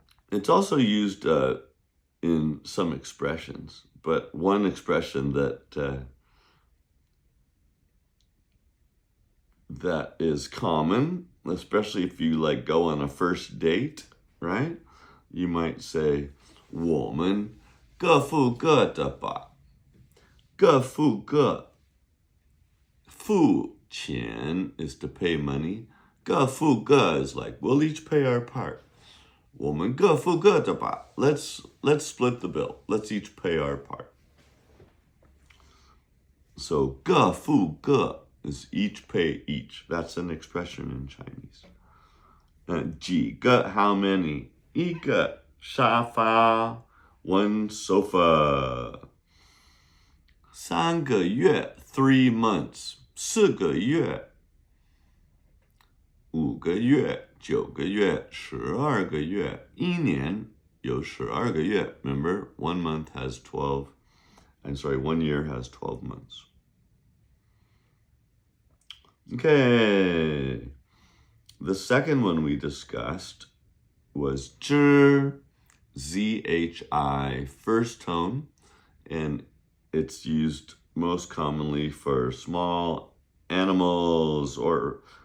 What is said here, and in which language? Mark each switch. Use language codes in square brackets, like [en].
[en] It's also used in some expressions, but one expression that is common, especially if you like go on a first date, right? [zh] You might say, 我们各付各的吧. 各付各. [en] 付钱 is to pay money. 各付各 is like, we'll each pay our part. [zh] 我们各付各的吧. [en] Let's split the bill. Let's each pay our part. So 各付各 is each pay each. That's an expression in Chinese. [zh] 几个 [en] how many? [zh] 一个沙发 [en] one sofa. [zh] 3个月 [en] 3 months. [zh] 4个月 5个月 9个月 12个月 1年有12个月. [en] Remember, 1 month has 12. I'm sorry, 1 year has 12 months. Okay. The second one we discussed was zhi, ZHI, first tone, and it's used most commonly for small animals or